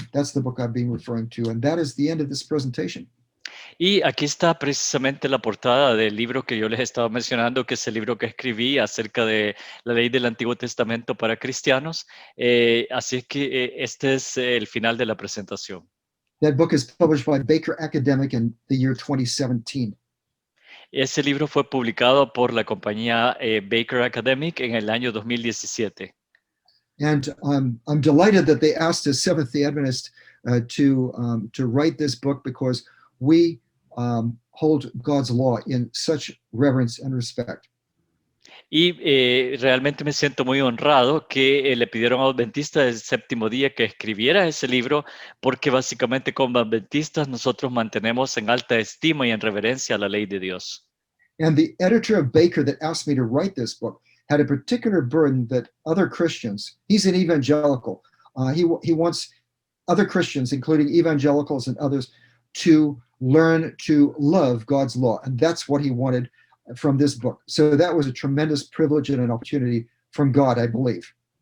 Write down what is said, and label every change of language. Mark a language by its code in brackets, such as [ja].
[en] That's the book I've been referring to, and that is the end of this presentation. [es] Y aquí está precisamente la portada del libro que yo les estaba mencionando, que es el libro que escribí acerca de la ley del Antiguo Testamento para cristianos. Así es que este es el final de la presentación. [en] That book is published by Baker Academic in the year 2017. [es] Ese libro fue publicado por la compañía Baker Academic en el año 2017. [en] And I'm delighted that they asked us Seventh-day Adventists to write this book, because we hold God's law in such reverence and respect. [es] Y realmente me siento muy honrado que le pidieron a Adventistas del Séptimo Día que escribiera ese libro, porque básicamente como adventistas nosotros mantenemos en alta estima y en reverencia la ley de Dios. [en] And the editor of Baker that asked me to write this book had a particular burden that other Christians, he's an evangelical, he wants other Christians, including evangelicals and others, to learn to love God's law. And that's what he wanted from this book. So that was a tremendous privilege and an opportunity from God, I believe.